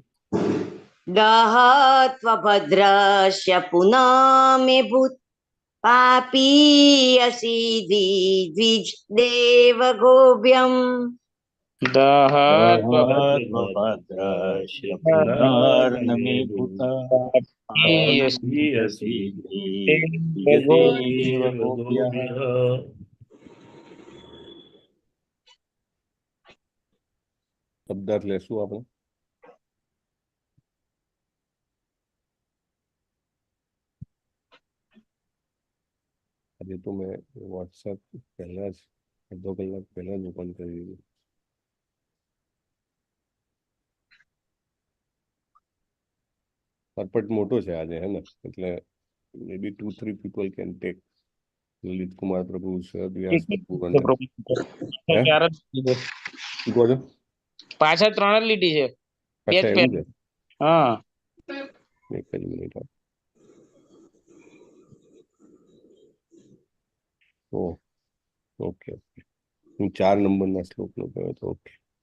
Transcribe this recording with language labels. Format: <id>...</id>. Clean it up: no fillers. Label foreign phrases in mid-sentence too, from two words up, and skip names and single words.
<sa>दहत्वभद्रस्य पुनः मे भूत् पापीयसि द्विजदेवगोभ्यम् दहत्वभद्रस्य पुनर्नमे भूत् पापीयसि द्विजदेवगोभ्यः</sa> <gu>શબ્દાર્થ લેશું આપણે. આજે તો મેં વોટ્સએપ પહેલા જ અડધો કલાક પહેલા જ ઓપન કરી દીધું. પરપટ મોટો છે આજે, હે ને, એટલે મે બી 2-3</gu> <en>people can take.</en> <gu>લલિત કુમાર પ્રભુ, શરદ વ્યાસ પ્રભુ, પાછા 3 જ લીટી છે. હા, એક જ મિનિટ. ઓકે, હું 4 નંબરના શ્લોકનો કહ્યો તો. ઓકે.</gu>